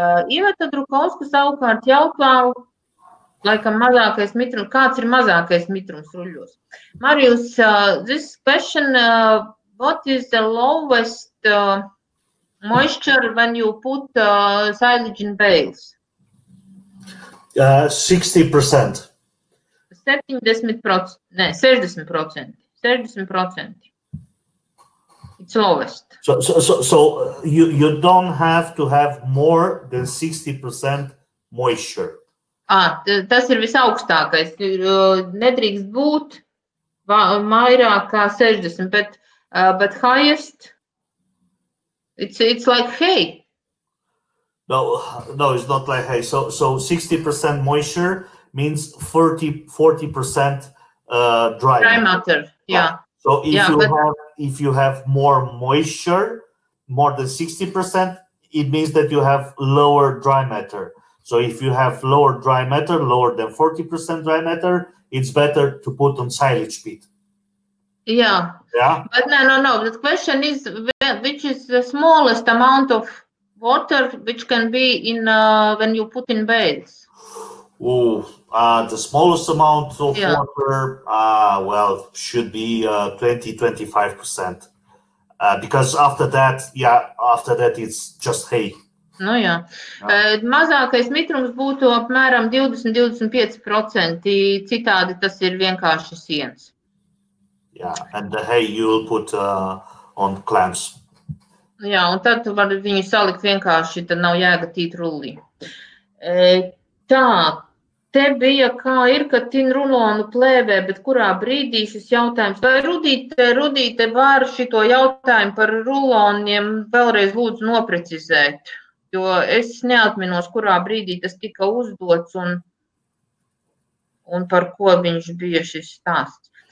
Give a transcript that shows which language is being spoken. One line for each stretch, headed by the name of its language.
Latvian: Iveta Drukovska savukārt jautā, laikam mazākais mitrums, kāds ir mazākais mitrums ruļļos?
English: Marijus, this question, what is the lowest moisture when you put silage in bales? 60%. 70%, ne, 60%. 60%. It's lowest. So you don't have to have more than 60% moisture.
Latvian: Tas ir visaugstākais. Nedrīkst būt vairāk kā 60,
English: but highest, it's like hay. No, it's not like hay. So 60% moisture means 40% dry matter. Yeah. So if you have more moisture, more than 60%, it means that you have lower dry matter. So if you have lower dry matter, lower than 40% dry matter, it's better to put on silage pit. Yeah. Yeah. But no. The question is, which is the smallest amount of water which can be in when you put in bales? The smallest amount of water, should be 20-25%. Because after that it's just hay.
Latvian: Nu jā. Mazākais mitrums būtu apmēram 20-25%, citādi tas ir vienkārši sienas.
English: Yeah, and the hay you will put on clamps.
Latvian: Jā, un tad tu vari viņu salikt vienkārši, tad nav jāgatīt rullī. Tā. Te bija, kā ir, ka tin rulonu plēvē, bet kurā brīdī šis jautājums, vai Rudīte var šito jautājumu par ruloniem vēlreiz lūdzu noprecizēt, jo es neatminos, kurā brīdī tas tika uzdots un par ko viņš bija šis stāsts.